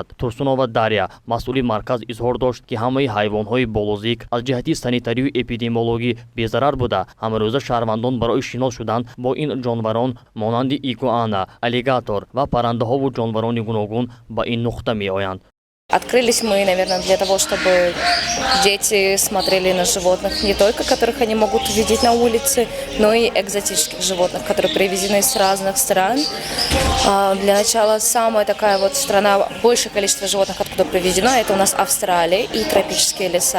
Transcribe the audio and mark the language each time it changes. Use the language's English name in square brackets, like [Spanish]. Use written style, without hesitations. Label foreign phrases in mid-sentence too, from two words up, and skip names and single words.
[Tajik] Турсунова Дарья, масъули марказ, изҳор дошт ки ҳамаи ҳайвонҳои болозик аз ҷиҳати санитарию эпидемиологӣ безарар буда, ҳамарӯза шаҳрвандон барои шинос шудан бо ин ҷонварон монанди игуана, аллигатор ва паррандаҳову ҷонварони гуногун ба ин нуқта меоянд. [Russian] Открылись мы, наверное, для того, чтобы дети смотрели на животных не только, которых они могут увидеть на улице, но и экзотических животных, которые привезены с разных стран. Для начала самая такая вот страна, большее количество животных, откуда привезено, это у нас Австралия и тропические леса.